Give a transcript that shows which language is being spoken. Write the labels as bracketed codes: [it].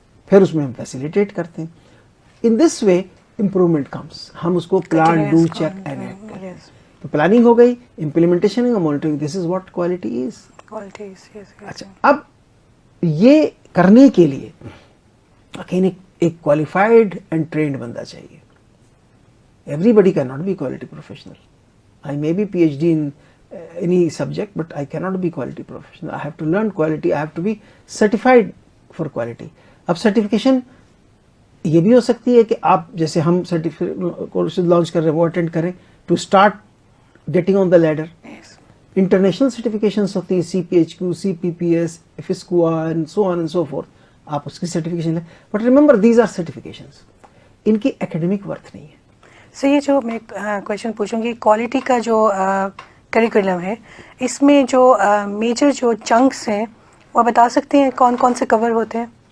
[ur] پھر اس میں ہم فیسیلیٹیٹ کرتے ہیں. [en] In this way improvement comes. [ur] ہم اس کو plan do check and act کرتے ہیں. تو پلاننگ ہو گئی, امپلیمنٹیشن اور monitoring, [en] This is what quality is. [ur] اچھا, اب یہ کرنے کے لیے اکین ایک کوالیفائڈ اینڈ ٹرینڈ بندہ چاہیے. [en] Everybody cannot be quality professional. I may be PhD in any subject, but I cannot be quality professional. I have to learn quality. I have to be certified for quality. [ur] اب certification یہ بھی ہو سکتی ہے کہ آپ جیسے ہم courses launch کر رہے ہیں وہ اٹینڈ کریں [en] To start getting on the ladder. [ur] International certifications ہوتی ہیں, CPHQ, CPPS, FISCUA [en] and so on and so forth. [ur] آپ اس کی سرٹیفکیشن لیں, [en] but remember these are certifications, [ur] ان کی اکیڈمک ورتھ نہیں ہے. سر یہ جو میں کویشچن پوچھوں گی, کوالٹی کا جو کریکولم ہے اس میں جو میجر جو چنکس ہیں وہ بتا سکتے ہیں کون کون سے کور ہوتے ہیں؟